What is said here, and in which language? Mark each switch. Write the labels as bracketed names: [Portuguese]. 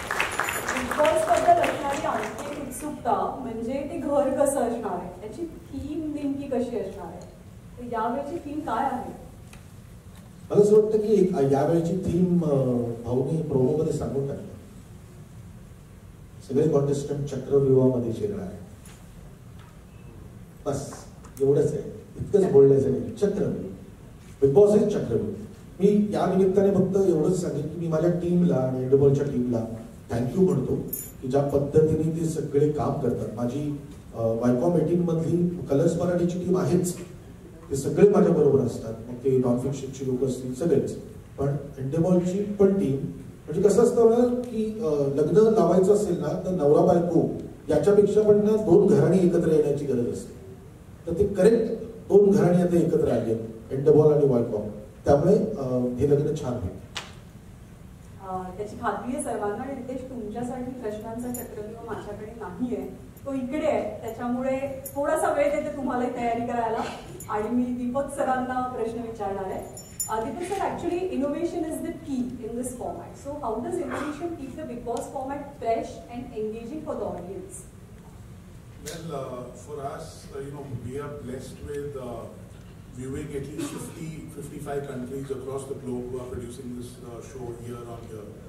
[Marathi] Big boss बद्दल असणारी आणखी एक उत्सुकता म्हणजे ते घर कसं असणार आहे, त्याची थीम नेमकी कशी असणार आहे, तर यावेळची थीम काय आहे? मला असं वाटतं की यावेळची थीम भाऊनी प्रोमोमध्ये सांगून टाकली. सगळे कॉन्टेस्टंट चक्रव्यूहामध्ये शिरणार आहे. बस एवढंच आहे, इतकंच बोलण्याचं नाही. चक्रव्यूह, बिग बॉस इज चक्रव्यूह. मी या निमित्ताने फक्त एवढंच सांगेन की मी माझ्या टीमला आणि एंडबॉलच्या टीमला थँक्यू म्हणतो की ज्या पद्धतीने ते सगळे काम करतात. माझी वायकॉम 18 मधली कलर्स मराठीची टीम आहेच, ते सगळे माझ्या बरोबर असतात. मग ते नॉन फिक्शनची लोक असतील सगळेच. पण एंडेबॉलची पण टीम म्हणजे कसं असतं ना की लग्न लावायचं असेल ना तर नवरा बायको याच्यापेक्षा पण ना 2 घराणी एकत्र येण्याची गरज असते. तर ते करेक्ट 2 घराणी आता एकत्र आले, एंडेबॉल आणि वायकॉम. त्यामुळे हे लग्न छान होईल. त्याची खात्री आहे सर्वांना. आणि रितेश, तुमच्यासाठी प्रश्नांचा चक्रव्यूह माझ्याकडे नाही आहे, तो इकडे आहे. त्याच्यामुळे थोडासा वेळ देते तुम्हाला तयारी करायला. आणि मी दीपक सरांना प्रश्न विचारणार आहे. [English] Deepak sir, actually innovation is the key in this format. So how does innovation keep the Big Boss format fresh and engaging for the audience? Well, for us, we are blessed with viewing at least 50-55 countries across the globe who are producing this show year on year.